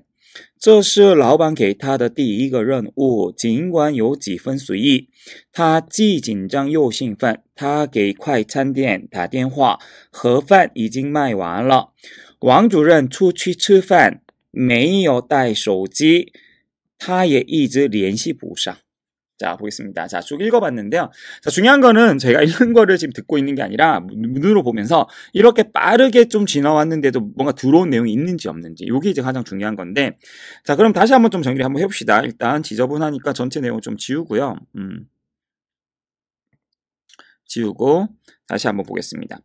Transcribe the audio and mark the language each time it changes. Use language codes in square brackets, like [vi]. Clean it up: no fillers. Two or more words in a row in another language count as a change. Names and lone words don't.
[zh] 这是老板给他的第一个任务，尽管有几分随意，他既紧张又兴奋。他给快餐店打电话，盒饭已经卖完了。王主任出去吃饭，没有带手机，他也一直联系不上。 [ko] 자, 보겠습니다. 자, 쭉 읽어봤는데요. 자, 중요한 거는 제가 읽는 거를 지금 듣고 있는 게 아니라 눈으로 보면서 이렇게 빠르게 좀 지나왔는데도 뭔가 들어온 내용이 있는지 없는지 이게 이제 가장 중요한 건데 자, 그럼 다시 한번 좀 정리를 한번 해봅시다. 일단 지저분하니까 전체 내용 좀 지우고요. 지우고 다시 한번 보겠습니다.